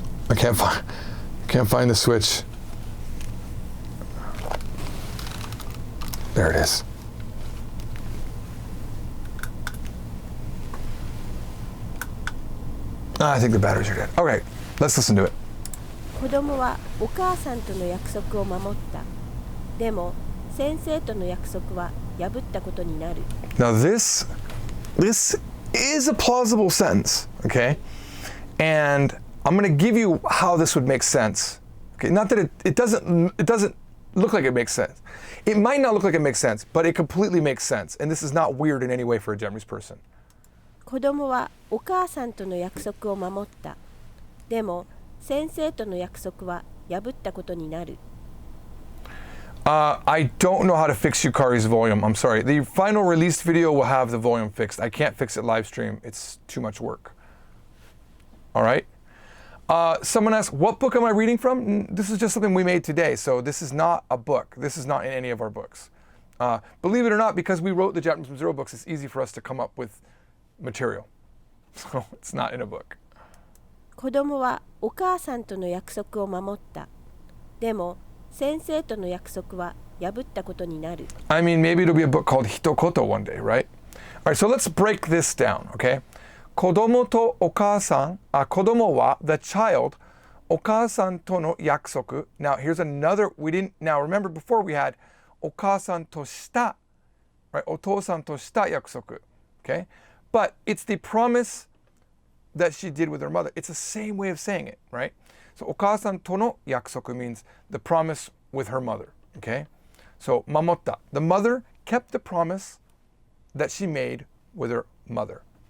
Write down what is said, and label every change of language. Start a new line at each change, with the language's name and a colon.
English: I can't find the switch. There it is. I think the batteries are dead. Okay, let's listen to it.
Japanese: 子供はお母さんとの約束を守った。でも先生との約束は破ったことになる。
English: Now this is a plausible sentence, okay? And I'm going to give you how this would make sense. Okay, not that it doesn't look like it makes sense. It might not look like it makes sense, but it completely makes sense. And this is not weird in any way for a Japanese person.
Japanese: 子供はお母さんとの約束を守った。でも先生との約束は破ったことになる。
English: I don't know how to fix Yukari's volume. I'm sorry. The final released video will have the volume fixed. I can't fix it live stream. It's too much work. All right. Someone asked, what book am I reading from? This is just something we made today. So this is not a book. This is not in any of our books. Believe it or not, because we wrote the Japanese from Zero books, it's easy for us to come up with material. So it's not in a book.
Japanese: 子供はお母さんとの約束を守った。でも先生との約束は破ったことになる。
English: I mean, maybe it'll be a book called HITOKOTO one day, right? All right, so let's break this down, okay?
Japanese: 子供とお母さん、子供は
English: the child,
Japanese: お母さんとの約束.
English: Now, here's another, now remember before we had
Japanese: お母さんとした,
English: right?
Japanese: お父さんとした約束, okay?
English: But it's the promise that she did with her mother. It's the same way of saying it, right? So
Japanese: お母さんとの約束
English: means the promise with her mother, okay?
Japanese: So 守った.
English: The mother kept the promise that she made with her mother.